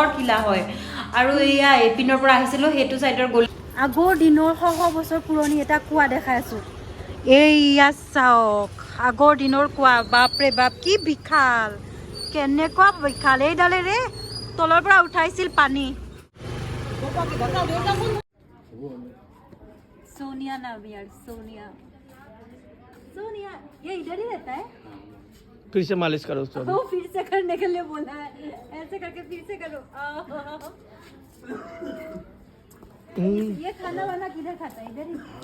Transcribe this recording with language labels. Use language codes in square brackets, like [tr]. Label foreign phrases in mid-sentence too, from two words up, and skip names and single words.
[as] কিলা হয় আৰু এয়া এইপিনৰ পৰা আহিছিলোঁ সেইটো চাইডৰ গলি আগৰ দিনৰ শ বছৰ পুৰণি এটা কুঁৱা দেখাই আছোঁ এইয়া চাওক আগৰ দিনৰ কুঁৱা বাপৰে বাপ কি বিশাল কেনেকুৱা বিশাল এইডালেৰে তলৰ পৰা উঠাইছিল পানী [hi] सोनिया नाम यार सोनिया सोनिया ये इधर ही रहता है फिर से मालिश करो उसको वो फिर से करने के लिए बोला है ऐसे करके फिर से करो ये खाना वाना किधर खाता है इधर ही